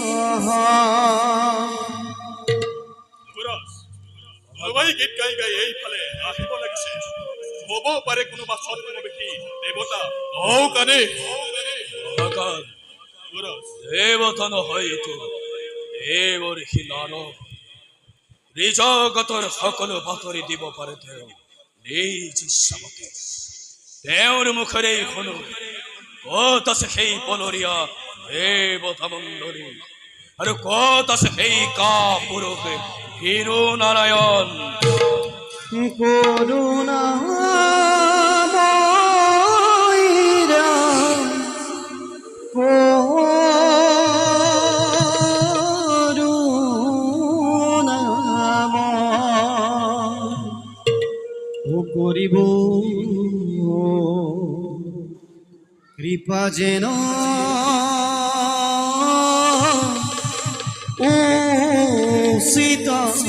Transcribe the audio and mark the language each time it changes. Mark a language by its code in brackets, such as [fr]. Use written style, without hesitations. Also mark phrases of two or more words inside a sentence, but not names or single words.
[as] সবাই গীত গাই গাই এইফালে আহিব লাগিছে। হব পাৰে কোনোবা ছদ্মবেশী দেৱতা ঔ কানে মহাকাল দেবতা নহয়তো দেৱ ঋষি নাৰদ। জগতৰ সকলো বাতৰি দিব পাৰে তেওঁ নিজ ইচ্ছামতে। তেওঁৰ মুখেৰে শুনো ক'ত আছে সেই পলৰীয়া দেৱতা মণ্ডলী, আৰু ক'ত আছে সেই কাপুৰুষ হিৰো নাৰায়ণ। করুণা করিব কৃপা যেন সীতা